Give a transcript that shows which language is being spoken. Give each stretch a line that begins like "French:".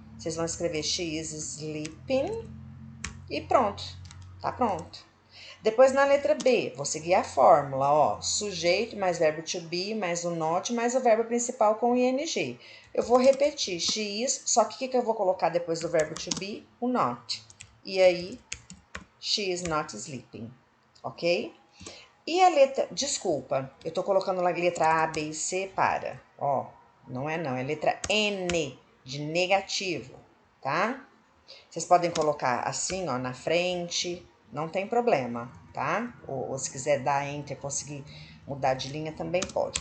Portuguese: Vocês vão escrever
English: she is sleeping
Portuguese: e pronto. Tá pronto. Depois na letra B, vou seguir a fórmula, ó. Sujeito mais verbo to be, mais o not, mais o verbo principal com ing. Eu vou repetir, she is, só que o que eu vou colocar depois do verbo to be? O not. E aí,
English: she is not sleeping, ok?
Portuguese: E a letra, desculpa, eu tô colocando a letra A, B e C para, ó, não, é letra N, de negativo, tá? Vocês podem colocar assim, ó, na frente, não tem problema, tá? Ou se quiser dar enter, conseguir mudar de linha, também pode.